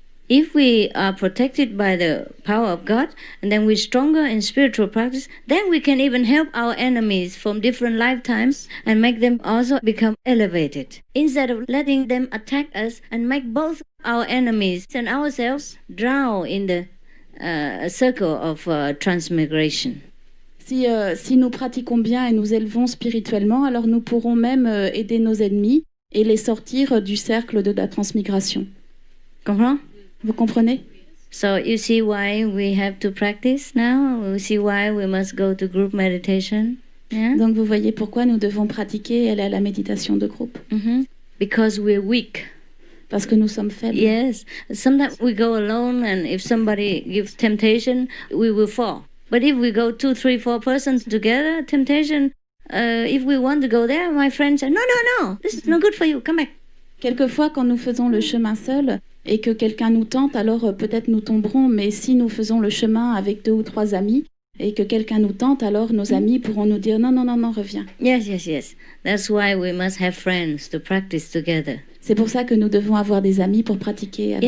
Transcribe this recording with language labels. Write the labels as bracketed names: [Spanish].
[English] if we are protected by the power of God, and then we're stronger in spiritual practice, then we can even help our enemies from different lifetimes and make them also become elevated. Instead of letting them attack us and make both our enemies and ourselves drown in the circle of transmigration. [French] Si nous pratiquons bien et nous élevons spirituellement, alors nous pourrons même aider nos ennemis et les sortir du cercle de la transmigration. Comprends? Vous comprenez? [English] So you see why we have to practice now? You see why we must go to group meditation? Yeah? [French] Donc vous voyez pourquoi nous devons pratiquer et aller à la méditation de groupe. [English] Because we're weak. [French] Parce que nous sommes faibles. [English] Yes. Sometimes we go alone, and if somebody gives temptation, we will fall. But if we go 2, 3, 4 persons together, temptation, if we want to go there, my friend said, no, this is no good for you, come back. [French] Quelquefois, quand nous faisons le chemin seul et que quelqu'un nous tente, alors peut-être nous tomberons, mais si nous faisons le chemin avec 2 ou 3 amis et que quelqu'un nous tente, alors nos amis pourront nous dire non, reviens. [English] Yes. That's why we must have friends to practice together. [French] C'est pour ça que nous devons avoir des amis pour pratiquer avec,